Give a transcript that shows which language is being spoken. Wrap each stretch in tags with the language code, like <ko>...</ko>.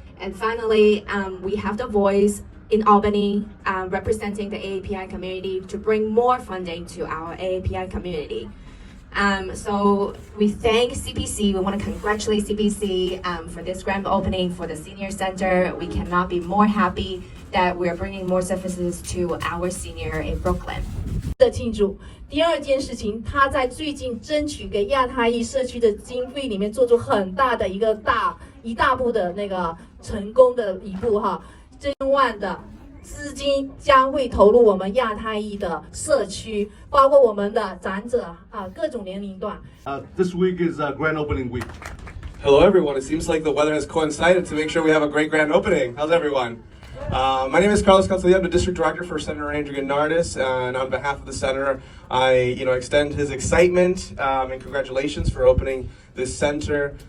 <en>And finally, we have the voice in Albany representing the AAPI community to bring more funding to our AAPI community. So we thank CPC. We want to congratulate CPC for this grand opening for the senior center. We cannot be more happy that we are bringing more services to our senior in Brooklyn.</en> <zh>的庆祝。第二件事情，他在最近争取给亚太裔社区的经费里面做出很大的一大步的那个成功的一步哈，这万的资金将会投入我们亚太裔的社区，包括我们的长者啊，各种年龄段。</zh> <en>This week is grand opening week. Hello everyone, it seems like the weather has coincided to make sure we have a great grand opening. How's everyone? My name is Carlos Cancilla. I'm the District Director for Senator Andrew Gennardis, and on behalf of the Senator, I extend his excitement and congratulations for opening this center.</en>